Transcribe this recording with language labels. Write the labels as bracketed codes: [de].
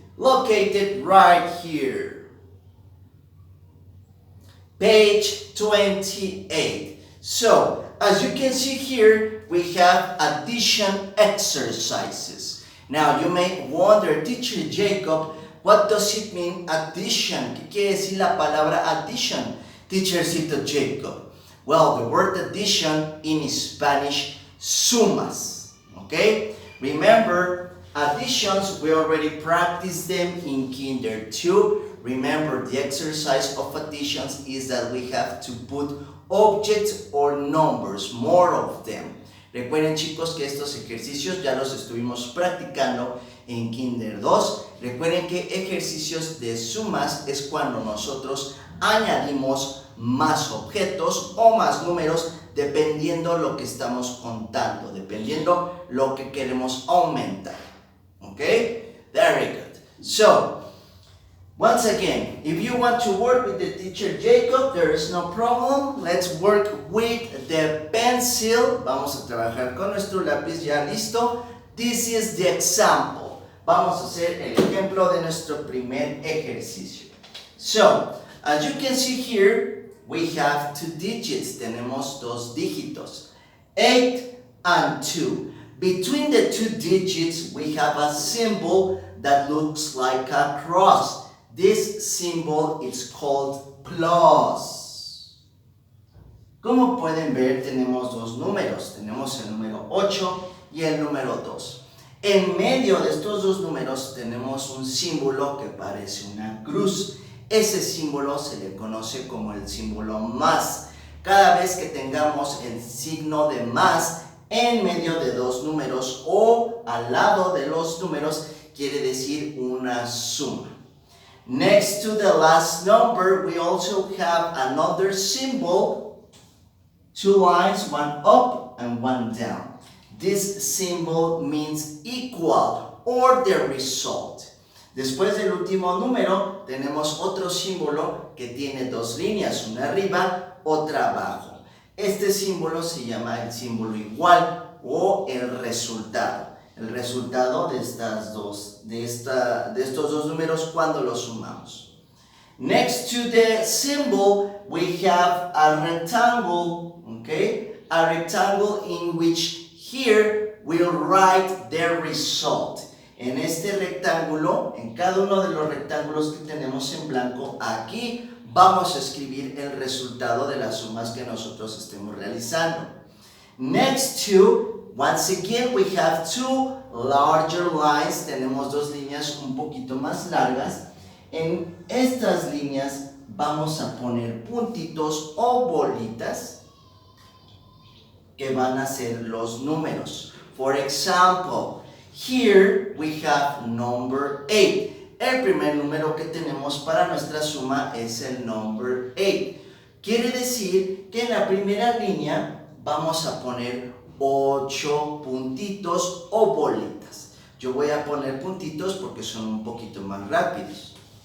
[en] Located right here. Page 28. So, as you can see here, we have addition exercises. Now, you may wonder, Teacher Jacob, what does it mean addition? [es] ¿Qué quiere decir la palabra addition, Teachercito Jacob? [en] Well, the word addition in Spanish, sumas. Okay? Remember, additions, we already practiced them in Kinder 2. Remember, the exercise of additions is that we have to put objects or numbers, more of them. [es] Recuerden, chicos, que estos ejercicios ya los estuvimos practicando en Kinder 2. Recuerden que ejercicios de sumas es cuando nosotros añadimos más objetos o más números dependiendo lo que estamos contando, dependiendo lo que queremos aumentar. [en] Okay? Very good. So, once again, if you want to work with the teacher Jacob, there is no problem. Let's work with the pencil. [es] Vamos a trabajar con nuestro lápiz ya listo. [en] This is the example. [es] Vamos a hacer el ejemplo de nuestro primer ejercicio. [en] So, as you can see here, we have 2 digits. [es] Tenemos 2 dígitos. [en] 8 and 2. Between the 2 digits, we have a symbol that looks like a cross. This symbol is called plus. [es] Como pueden ver, tenemos 2 números. Tenemos el número 8 y el número 2. En medio de estos 2 números tenemos un símbolo que parece una cruz. Ese símbolo se le conoce como el símbolo más. Cada vez que tengamos el signo de más en medio de 2 números o al lado de los números, quiere decir una suma. [en] Next to the last number, we also have another symbol, 2 lines, one up and one down. This symbol means equal or the result. [es] Después del último número, tenemos otro símbolo que tiene 2 líneas, una arriba, otra abajo. Este símbolo se llama el símbolo igual o el resultado. El resultado de estos 2 números cuando los sumamos. [en] Next to the symbol, we have a rectangle, okay? A rectangle in which here we'll write the result. [es] En este rectángulo, en cada uno de los rectángulos que tenemos en blanco, aquí vamos a escribir el resultado de las sumas que nosotros estemos realizando. [en] Next to, once again, we have 2 larger lines. [es] Tenemos 2 líneas un poquito más largas. En estas líneas vamos a poner puntitos o bolitas que van a ser los números. [en] For example, here we have number 8. [es] El primer número que tenemos para nuestra suma es el number 8. Quiere decir que en la primera línea vamos a poner 8 puntitos o bolitas. Yo voy a poner puntitos porque son un poquito más rápidos.